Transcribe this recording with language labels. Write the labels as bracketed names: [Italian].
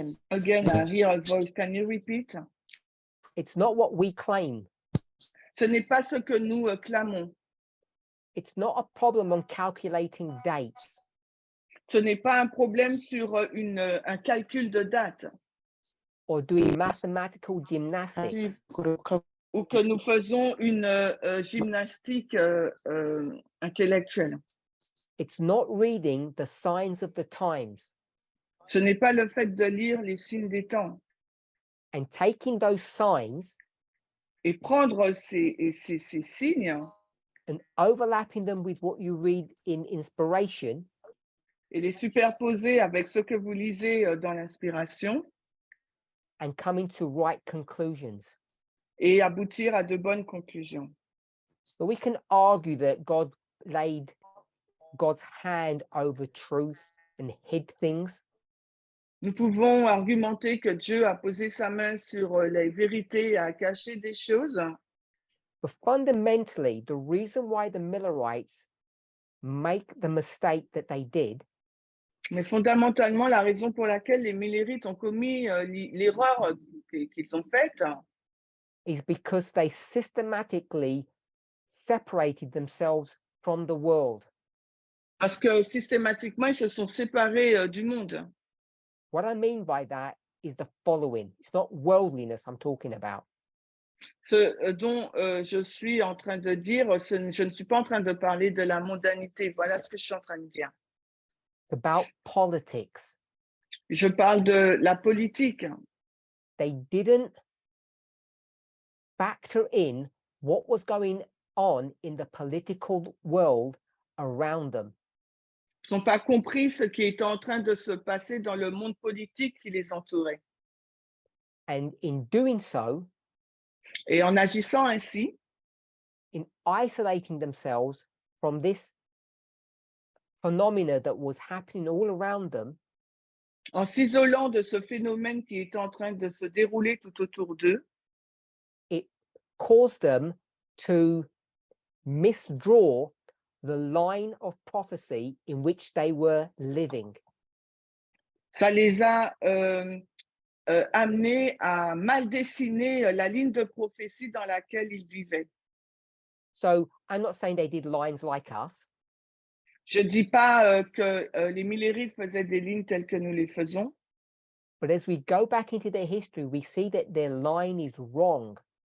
[English] again, I hear a voice, can you repeat? It's not what we claim. [French] Ce n'est pas ce que nous clamons. [English] It's not a problem on calculating dates. [French] Ce n'est pas un problème sur un calcul de date [English] Or doing mathematical gymnastics. [French] ou que nous faisons une gymnastique intellectuelle. [English] It's not reading the signs of the times [French] Ce n'est pas le fait de lire les signes des temps [English] and taking those signs [French] et prendre ces signes [English] and overlapping them with what you read in inspiration [French] et les superposer avec ce que vous lisez dans l'inspiration [English] and coming to right conclusions. [French] et aboutir à de bonnes conclusions. [English] But we can argue that God laid God's hand over truth and hid things. [French] Nous pouvons argumenter que Dieu a posé sa main sur les vérités et a caché des choses. [English] But fundamentally, the reason why the Millerites make the mistake that they did [French] Mais fondamentalement, la raison pour laquelle les Millérites ont commis l'erreur qu'ils ont faite, [English] is because they systematically separated themselves from the world. [French] parce que systématiquement, ils se sont séparés du monde. [English] What I mean by that is the following. It's not worldliness I'm talking about. [French] Ce dont je suis en train de dire, je ne suis pas en train de parler de la mondanité. Voilà ce que je suis en train de dire. [English] It's about politics. [French] Je parle de la politique. [English] They didn't factor in what was going on in the political world around them. [French] Ils n'ont pas compris ce qui était en train de se passer dans le monde politique qui les entourait. [English] And in doing so, [French] Et en agissant ainsi, [English] in isolating themselves from this phenomena that was happening all around them, [French] en s'isolant de ce phénomène qui était en train de se dérouler tout autour d'eux, [English] it caused them to misdraw the line of prophecy in which they were living. [French] ça les a amenés à mal dessiner la ligne de prophétie dans laquelle ils vivaient. [English] So I'm not saying they did lines like us, [French] Je ne dis pas que les Millérites faisaient des lignes telles que nous les faisons, [English] but as we go back into their history, we see that their line is wrong.